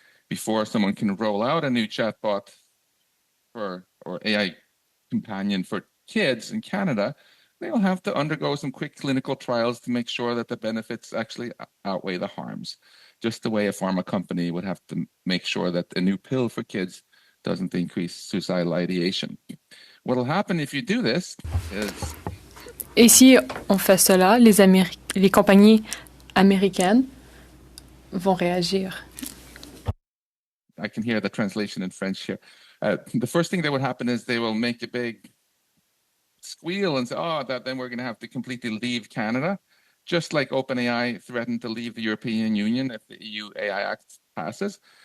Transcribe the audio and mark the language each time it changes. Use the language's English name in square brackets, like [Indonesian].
[English] Before someone can roll out a new chatbot or AI companion for kids in Canada, they'll have to undergo some quick clinical trials to make sure that the benefits actually outweigh the harms. Just the way a pharma company would have to make sure that a new pill for kids doesn't increase suicidal ideation. What'll happen if you do this is... [French] Et si on fait cela, les compagnies américaines vont réagir. [English] I can hear the translation in French here. The first thing that would happen is they will make a big squeal and say, then we're going to have to completely leave Canada, just like OpenAI threatened to leave the European Union if the EU AI Act passes.